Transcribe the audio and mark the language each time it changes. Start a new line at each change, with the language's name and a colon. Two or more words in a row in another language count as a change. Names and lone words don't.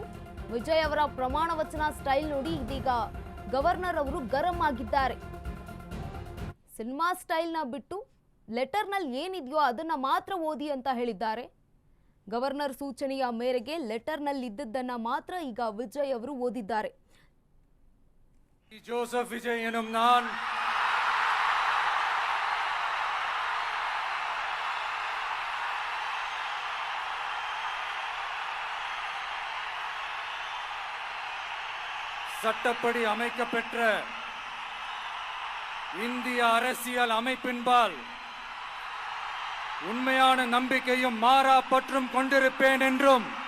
Kannada: ವಿಜಯ್ ಅವರ ಪ್ರಮಾಣ ವಚನ ಸ್ಟೈಲ್ ನೋಡಿ ಇದೀಗ ಗವರ್ನರ್ ಅವರು ಗರಂ ಆಗಿದ್ದಾರೆ. ಸಿನಿಮಾ ಸ್ಟೈಲ್ನ ಬಿಟ್ಟು ಲೆಟರ್ನಲ್ಲಿ ಏನಿದೆಯೋ ಅದನ್ನ ಮಾತ್ರ ಓದಿ ಅಂತ ಹೇಳಿದ್ದಾರೆ. ಗವರ್ನರ್ ಸೂಚನೆಯ ಮೇರೆಗೆ ಲೆಟರ್ನಲ್ಲಿದ್ದನ್ನ ಮಾತ್ರ ಈಗ ವಿಜಯ್ ಅವರು ಓದಿದ್ದಾರೆ.
Tamil: ಜೋಸೆಫ್ ವಿಜಯ್ ಎನ್ನುம் நான் சட்டப்படி அமைக்கப்பெற்ற இந்திய அரசியல் அமைப்பின்பால் உண்மையான நம்பிக்கையும் மாறா பற்றும் கொண்டிருப்பேன் என்றும்